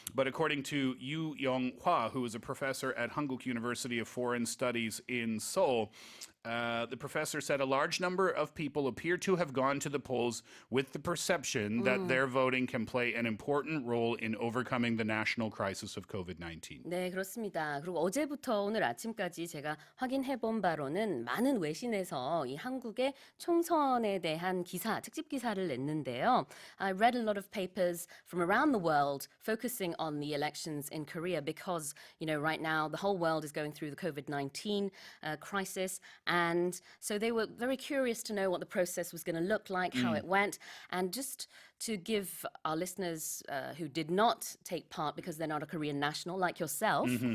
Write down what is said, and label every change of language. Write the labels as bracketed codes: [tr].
[en] But according to Yu Yong-hwa, who is a professor at Hankuk University of Foreign Studies in Seoul, the professor said a large number of people appear to have gone to the polls with the perception that their voting can play an important role in overcoming the national crisis of COVID-19. [ko] 네, 그렇습니다. 그리고 어제부터 오늘 아침까지 제가 확인해 본 바로는 많은 외신에서 이 한국의 총선에 대한 기사, 특집 기사를 냈는데요. [en] I read a lot of papers from around the world focusing on the elections in Korea because, you know, right now the whole world is going through the COVID-19 crisis. And so they were very curious to know what the process was going to look like, how it went, and just to give our listeners who did not take part because they're not a Korean national like yourself.